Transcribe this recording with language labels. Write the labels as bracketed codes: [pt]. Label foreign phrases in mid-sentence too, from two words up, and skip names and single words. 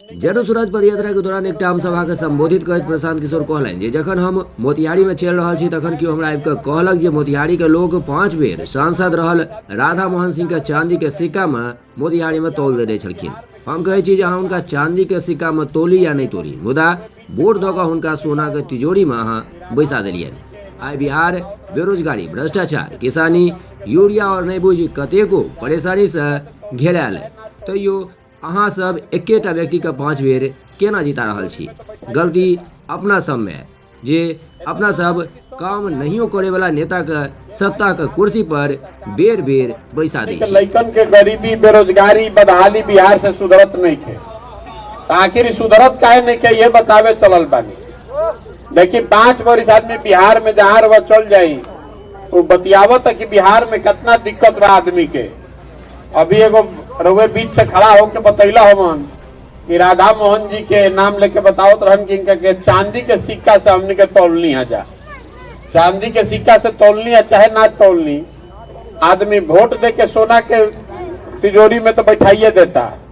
[mai] जन सूरज पदयात्रा के दौरान एक आम सभा के संबोधित करते प्रशांत किशोर कहलनि जे जखन हम मोतिहारी में चल रहा छी तखन केओ हमरा आबि कऽ कहलक जे मोतिहारी के लोग 5 बेर सांसद रहल राधा मोहन सिंह के चांदी के सिक्का में मोतिहारी में तौल देने छलखिन। हम कहै छी जे अहाँ हुनका चांदी के सिक्का में तोली या नहीं तोली, मुदा वोट दऽ कऽ हुनका सोना के तिजोरी में अहाँ बैसा देलियनि। आइ बिहार बेरोजगारी, भ्रष्टाचार, किसानी, यूरिया और नहीं बुझ कतेको परेशानी से घेरायल तैयो अहाँ सब एकेटा व्यक्ति के 5 बेर केना जिता रहल छी। गलती अपना सब में जे अपना सब काम नहियो करे वाला नेता के सत्ता के कुर्सी पर बेर बेर बैसा दै छी। [bho] लइकन के गरीबी, बेरोजगारी, बदहाली बिहार से सुधरत नहीं थे, आखिर सुधरत काहे नहीं के ये बतावे चलल बानी। देखिए 5 वर्ष आदमी बिहार में जहाँ रवा चल जाई वो बतियावत है कि बिहार में कितना दिक्कत बा आदमी के। अभी एगो रवे बीच से खड़ा होकर बतैला हमन कि राधा मोहन जी के नाम लेके बतावत रहन कि इनका के चांदी के सिक्का से हमने के तौलनी है जा, चांदी के सिक्का से तौलनी है चाहे ना तौलनी, आदमी वोट दे के सोना के तिजोरी में तो बैठाइए देता।